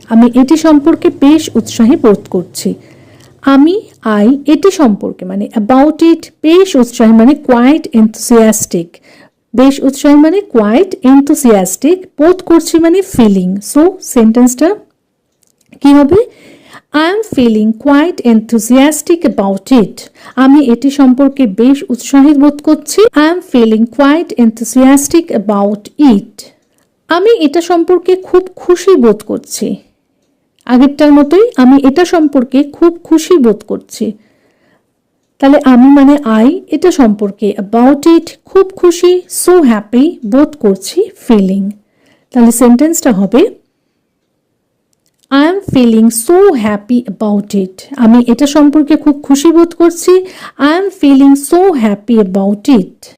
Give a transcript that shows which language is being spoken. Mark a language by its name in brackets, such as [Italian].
[Bangla] আমি এটি সম্পর্কে বেশ উৎসাহী বোধ করছি। আমি আই এটি সম্পর্কে মানে [English] about it, [Bangla] বেশ উৎসাহী মানে [English] quite enthusiastic, [Bangla] বেশ উৎসাহী মানে কোয়াইট এনথুসিয়াস্টিক, বোধ করছি মানে ফিলিং। সো সেন্টেন্সটা কি হবে? [English] I am feeling quite enthusiastic about it. [Bangla] আমি এটি সম্পর্কে বেশ উৎসাহী বোধ করছি। [English] I am feeling quite enthusiastic about it. [Bangla] আমি এটা সম্পর্কে খুব খুশি বোধ করছি। আগেরটার মতোই, আমি এটা সম্পর্কে খুব খুশি বোধ করছি। তাহলে আমি মানে আই, এটা সম্পর্কে [English] about it, [Bangla] খুব খুশি, [English] so happy, [Bangla] বোধ করছি, ফিলিং। তাহলে সেন্টেন্সটা হবে [English] I am feeling so happy about it. [Bangla] আমি এটা সম্পর্কে খুব খুশি বোধ করছি। [English] I am feeling so happy about it.